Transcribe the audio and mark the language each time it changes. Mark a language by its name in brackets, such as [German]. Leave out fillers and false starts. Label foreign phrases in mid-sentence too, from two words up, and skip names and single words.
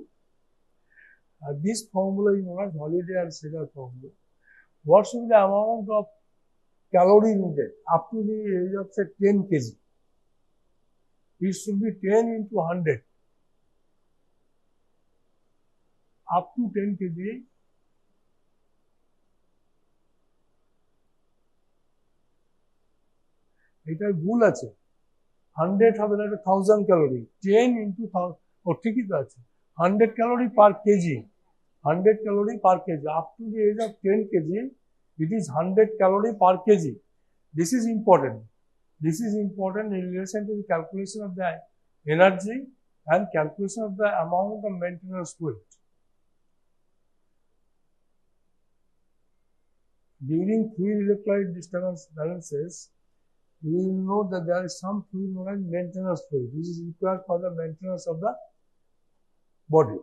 [English] This formula is known as holiday and sugar formula. What should be the amount of calorie needed up to the age of say 10 kg? It should be 10 into 100. Up to 10 kg. [Bangla] এটা ভুল আছে 100 হবে না 1000 ক্যালোরি [English] 10 into 1000 [Bangla] ও ঠিকই তো আছে [English] 100 calorie per kg 100 calorie per kg up to the age of 10 kg it is 100 calorie per kg. This is important in relation to the calculation of the energy and calculation of the amount of maintenance fluid. During fluid electrolyte disturbance balances, you will know that there is some fluid known as maintenance fluid, which is required for the maintenance of the body.